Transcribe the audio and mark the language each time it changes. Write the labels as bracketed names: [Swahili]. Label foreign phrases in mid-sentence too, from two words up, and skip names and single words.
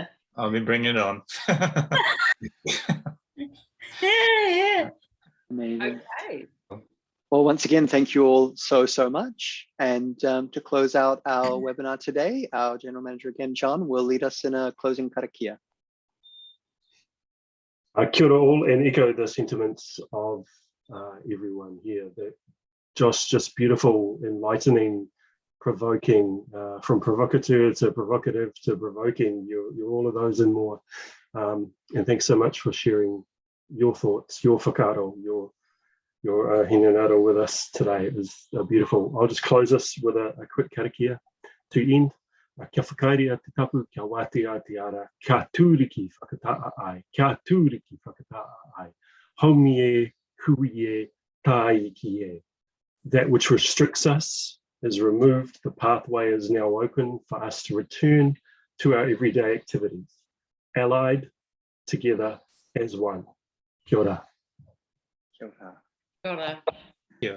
[English] I'll be bringing it on. Yeah. Amazing. Okay. Well, once again, thank you all so much. And to close out our webinar today, our General Manager again, John, will lead us in a closing karakia. [Māori] Kia ora [English] all, and echo the sentiments of everyone here. That Josh, just beautiful, enlightening, provoking, from provocateur to provocative to provoking. You're all of those and more. And thanks so much for sharing your thoughts, your whakaaro, your hinanaro with us today. It was beautiful. I'll just close us with a quick karakia to end. [Māori] Kia whakaere te tapu, kia wātea te ara, kia tūriki whakataa ai, kia tūriki whakataa ai, haumi e, hui e, tāi ki e. [English] That which restricts us is removed. The pathway is now open for us to return to our everyday activities, allied, together as one. [Māori] Kia ora. Kia ora. Kia ora. [English] Yeah.